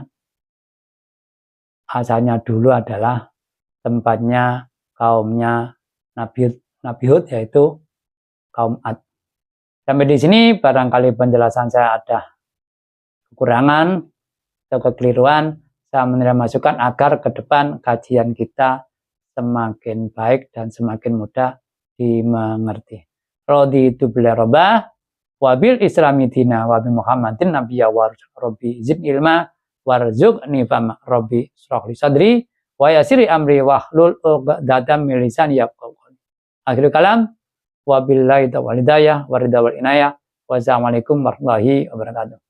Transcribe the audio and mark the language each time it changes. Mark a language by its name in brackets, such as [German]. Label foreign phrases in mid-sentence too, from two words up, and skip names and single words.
[Indonesian] Asalnya dulu adalah tempatnya kaumnya Nabi Hud, yaitu kaum Ad. Sampai di sini barangkali penjelasan saya ada kekurangan atau kekeliruan. Saya menerima masukan agar ke depan kajian kita semakin baik dan semakin mudah dimengerti. [Arabic] رضيت بالله ربا وبالإسلام دينا وبمحمد نبيا ورب زدني علما وارزقني فهما رب اشرح لي صدري ويسر أمري واحلل عقدة من لساني يفقهوا قولي. آخر الكلام، وبالله التوفيق والهداية والرضا والعناية. والسلام عليكم ورحمة الله وبركاته.